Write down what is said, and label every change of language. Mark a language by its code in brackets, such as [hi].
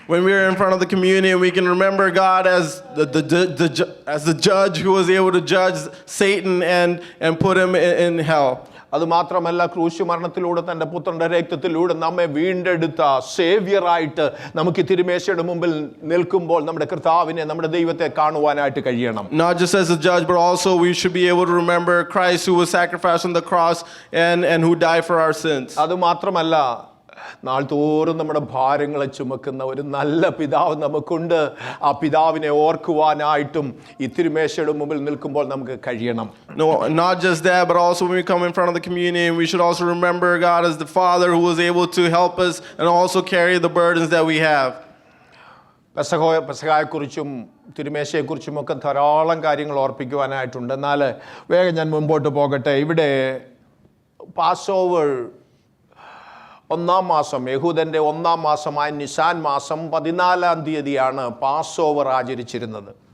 [en] When we are in front of the communion, we can remember God as the judge who was able to judge Satan and put him in hell. [ml] അത് മാത്രമല്ല, ക്രൂശ് മരണത്തിലൂടെ തൻ്റെ പുത്രന്റെ രക്തത്തിലൂടെ നമ്മെ വീണ്ടെടുത്ത സേവ്യറായിട്ട് നമുക്ക് തിരുമേശയുടെ മുമ്പിൽ നിൽക്കുമ്പോൾ നമ്മുടെ കർത്താവിനെ, നമ്മുടെ ദൈവത്തെ കാണുവാനായിട്ട് കഴിയണം. [en] Not just as a judge, but also we should be able to remember Christ who was sacrificed on the cross and who died for our sins. [ml] അത് മാത്രമല്ല, നാൾ തോറും നമ്മുടെ ഭാരങ്ങളെ ചുമക്കുന്ന ഒരു നല്ല പിതാവ് നമുക്കുണ്ട്. ആ പിതാവിനെ ഓർക്കുവാനായിട്ടും ഈ തിരുമേശയുടെ മുമ്പിൽ നിൽക്കുമ്പോൾ നമുക്ക് കഴിയണം. [en] No, not just that, but also when we come in front of the communion, we should also remember God as the Father who was able to help us and also carry the burdens that we have. [ml] പെസഹായെക്കുറിച്ചും തിരുമേശയെക്കുറിച്ചുമൊക്കെ ധാരാളം കാര്യങ്ങൾ ഓർപ്പിക്കുവാനായിട്ടുണ്ട്. എന്നാൽ വേഗം ഞാൻ മുമ്പോട്ട് പോകട്ടെ. ഇവിടെ പാസ്ഓവർ ഒന്നാം മാസം, യഹൂദന്റെ ഒന്നാം മാസമായ നിസാൻ മാസം 14-ാം തീയതിയാണ് പാസ്ഓവർ ആചരിച്ചിരുന്നത്.